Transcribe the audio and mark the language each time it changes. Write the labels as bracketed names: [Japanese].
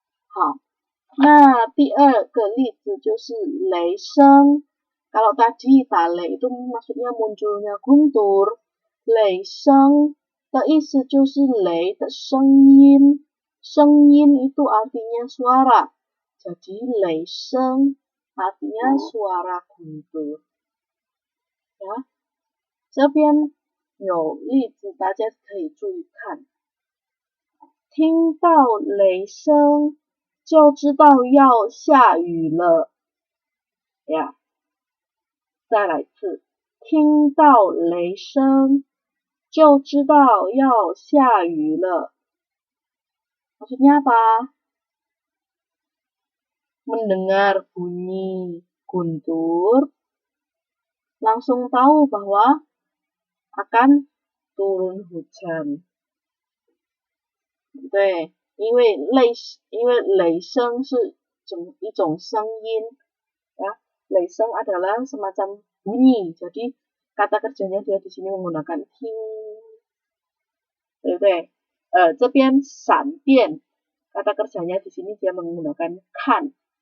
[Chinese] 好，那第二个例子就是雷声。 [Indonesian] Kalau tadi tale itu maksudnya munculnya guntur, [Chinese] 雷声的意思就是雷的声音，声音 [Indonesian] itu artinya suara. Jadi 雷声 artinya suara guntur. [Chinese] 呀，这边有例子，大家可以注意看。听到雷声就知道要下雨了呀。再来一次，听到雷声就知道要下雨了。 [Indonesian] Maksudnya apa? Mendengar bunyi guntur, langsung tahu bahwa akan turun hujan. [Chinese] 对，因为雷声是一种声音ya. [Indonesian] 雷声 adalah semacam bunyi. Jadi kata kerjanya dia di sini menggunakan ting. [Chinese] 对不对？ [Indonesian] 这边闪电 kata kerjanya di sini dia menggunakan kan.